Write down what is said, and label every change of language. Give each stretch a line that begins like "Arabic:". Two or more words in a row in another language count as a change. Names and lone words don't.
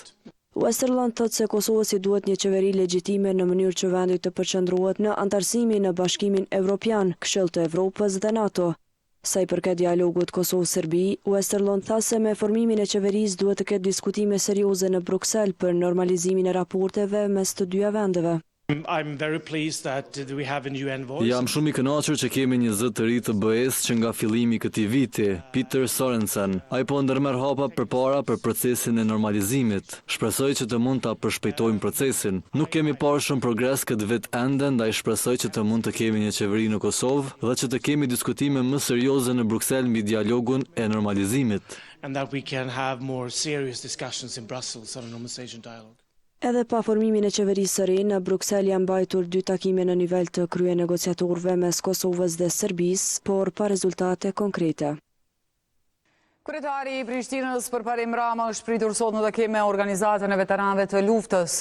Albanian: Westerlund thotë se Kosovës i duhet një qeveri legjitime në mënyrë që vendi të përqendrohet në antarësimin në Bashkimin Evropian, Këshill të Evropës dhe NATO. Sa i përket dialogut Kosovë-Serbi, Westerlund tha se me formimin e qeverisë duhet të ketë diskutime serioze në Bruksel për normalizimin e raporteve mes të dyja vendeve.
English: I'm very pleased that we have a new envoy.
Albanian: Jam shumë i kënaqur që kemi një zë të ri të BE-s që nga fillimi i këtij viti, Peter Sorensen. Ai po ndërmerr hapa përpara për procesin e normalizimit. Shpresoj që të mund ta përshpejtojmë procesin. Nuk kemi parë shumë progres këtë vit ende, ndaj shpresoj që të mund të kemi një qeveri në Kosovë dhe që të kemi diskutime më serioze në Bruksel mbi dialogun e normalizimit.
English: And that we can have more serious discussions in Brussels on a normalization dialogue.
Albanian: Edhe pa formimin e qeverisë së re, në Bruksel janë mbajtur 2 takime në nivel të krye negociatorëve mes Kosovës dhe Serbisë, por pa rezultate konkrete. Kryetari i Prishtinës Përparim Rama është pritur sot në takim me organizatën e veteranëve të luftës.